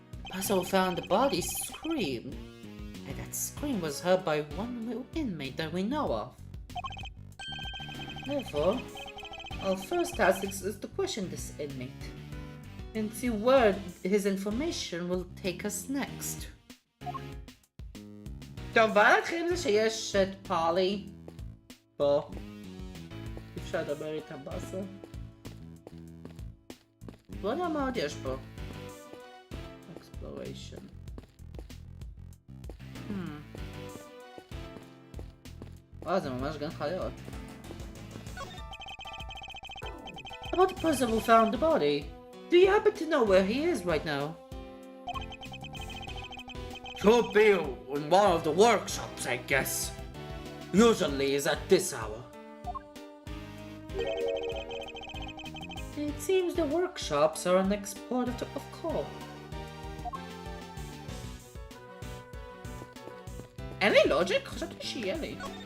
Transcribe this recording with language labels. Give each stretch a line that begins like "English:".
English: Puzzle found the body screamed, and that scream was heard by one little inmate that we know of. Therefore, our first task is to question this inmate, and see where his information will take us next.
Hebrew: טוב, בוא נתחיל עם זה שיש את פאלי פה. אפשר לדבר איתה בסה. לא יודע מה עוד יש פה. Exploration. וואו, זה ממש גן חיות.
English: About the person who found the body, do you happen to know where he is right now? Should be in one of the workshops, I guess. Usually is at this hour. It seems the workshops are an next port of call.
Hebrew: אין לי לוג'יק? חשבתי שיהיה לי.